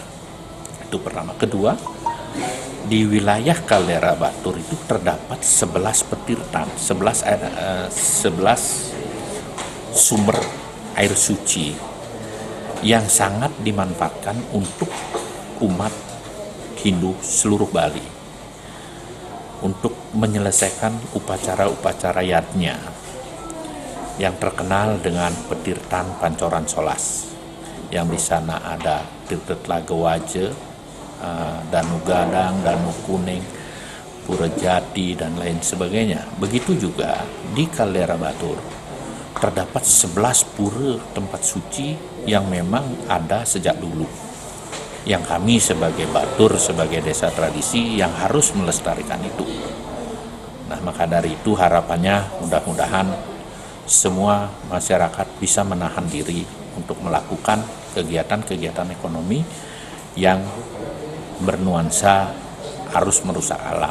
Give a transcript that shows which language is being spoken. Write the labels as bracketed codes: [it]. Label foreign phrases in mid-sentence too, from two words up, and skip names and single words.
[id] Itu pertama. Kedua, di wilayah kaldera Batur itu terdapat 11 petirtan, 11 sumber air suci yang sangat dimanfaatkan untuk umat Hindu seluruh Bali untuk menyelesaikan upacara-upacara yatnya yang terkenal dengan petirtan Pancoran Solas, yang di sana ada Tirta Tlaga Waje, Danu Gadang, Danu Kuning, Pura Jati, dan lain sebagainya. Begitu juga di kaldera Batur terdapat 11 pura tempat suci yang memang ada sejak dulu, yang kami sebagai Batur, sebagai desa tradisi yang harus melestarikan itu. Nah, maka dari itu harapannya mudah-mudahan semua masyarakat bisa menahan diri untuk melakukan kegiatan-kegiatan ekonomi yang bernuansa harus merusak alam.